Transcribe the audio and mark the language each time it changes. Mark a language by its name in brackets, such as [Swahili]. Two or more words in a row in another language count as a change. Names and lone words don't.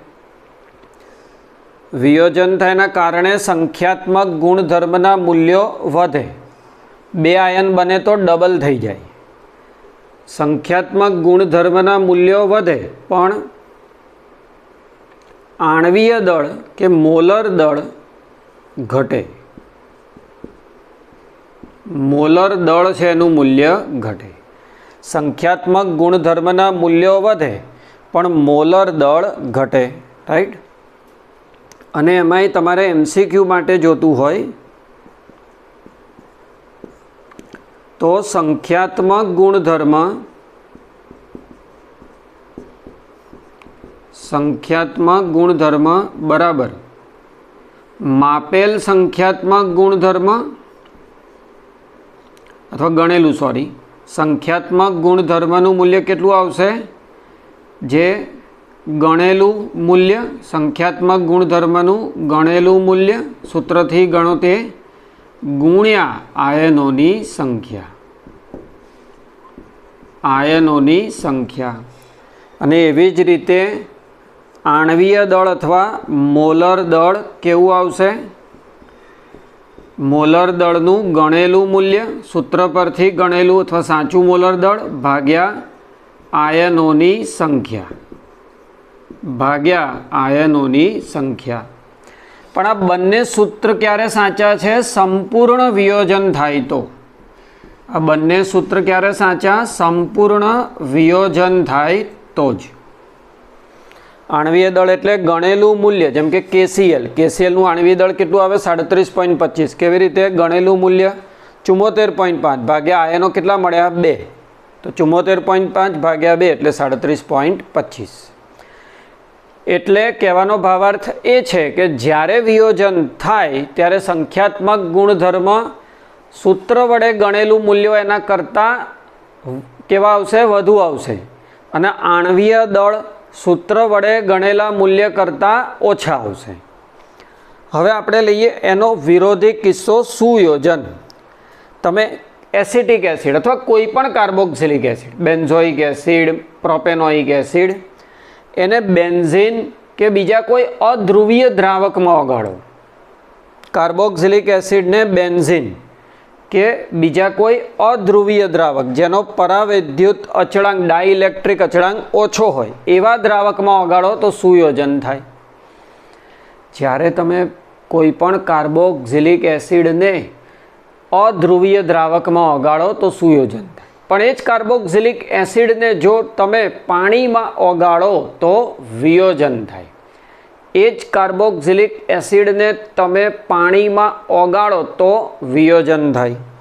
[Gujarati] વિયોજન થાય એના કારણે સંખ્યાત્મક ગુણધર્મના મૂલ્યો વધે. 2 આયન બને તો ડબલ થઈ જાય. સંખ્યાત્મક ગુણધર્મના મૂલ્યો વધે પણ આણવીય દળ કે મોલર દળ ઘટે, મોલર દળ છે એનું મૂલ્ય ઘટે। સંખ્યાત્મક ગુણધર્મના મૂલ્યો વધે પણ મોલર દળ ઘટે, રાઈટ। અને એમાંય તમારે એમસીક્યુ માટે જોતું હોય તો સંખ્યાત્મક ગુણધર્મ, સંખ્યાત્મક ગુણધર્મ બરાબર માપેલ સંખ્યાત્મક ગુણધર્મ અથવા ગણેલું સૉરી સંખ્યાત્મક ગુણધર્મનું મૂલ્ય કેટલું આવશે? જે ગણેલું મૂલ્ય, સંખ્યાત્મક ગુણધર્મનું ગણેલું મૂલ્ય સૂત્રથી ગણો તે ગુણ્યા આયનોની સંખ્યા, આયનોની સંખ્યા। અને એવી જ રીતે આણવીય દળ અથવા મોલર દળ કેવું આવશે? મોલર દળનું ગણેલું મૂલ્ય સૂત્ર પરથી ગણેલું અથવા સાચું મોલર દળ ભાગ્યા આયનોની સંખ્યા, ભાગ્યા આયનોની સંખ્યા। પણ આ બંને સૂત્ર ક્યારે સાચા છે? સંપૂર્ણ વિયોજન થાય તો। આ બંને સૂત્ર ક્યારે સાચા? સંપૂર્ણ વિયોજન થાય તો જ। આણવીય દળ એટલે ગણેલું મૂલ્ય, જેમ કે KCl, KCl નું आणवीय દળ કેટલું આવે? 37.25। કેવી રીતે? ગણેલું મૂલ્ય 74.5 ભાગ્યા આયનો કેટલા મળ્યા? 2, તો 74.5 ભાગ્યા 2 એટલે 37.25। એટલે કહેવાનો ભાવાર્થ એ છે કે જ્યારે વિયોજન થાય ત્યારે સંખ્યાત્મક ગુણધર્મ સૂત્ર વડે ગણેલું મૂલ્યો એના કરતાં કેવા આવશે? વધુ આવશે। અને आणवीय દળ સૂત્ર વડે ગણેલા મૂલ્ય કરતા ઓછા આવશે। હવે આપણે લઈએ એનો વિરોધી કિસ્સો સુયોજન। તમે એસિટિક એસિડ અથવા કોઈપણ કાર્બોક્સિલિક એસિડ, બેન્ઝોઇક એસિડ, પ્રોપેનોઇક એસિડ, એને બેન્ઝીન કે બીજા કોઈ અધ્રુવીય દ્રાવક માં ઓગાળો। કાર્બોક્સિલિક એસિડ ને બેન્ઝીન કે બીજા કોઈ અધ્રુવીય દ્રાવક જેનો પરાવૈદ્યુત અચળાંક, ડાઇલેક્ટ્રિક અચળાંક ઓછો હોય એવા દ્રાવક માં ઓગાળો તો સુયોજન થાય। જ્યારે તમે કોઈપણ કાર્બોક્સિલિક એસિડ ને અધ્રુવીય દ્રાવક માં ઓગાળો તો સુયોજન થાય। પણ એજ કાર્બોક્સિલિક એસિડ ને જો તમે પાણી માં ઓગાળો તો વિયોજન થાય। એજ કાર્બોક્સિલિક એસિડ ને તમે પાણી માં ઓગાળો તો વિયોજન થાય।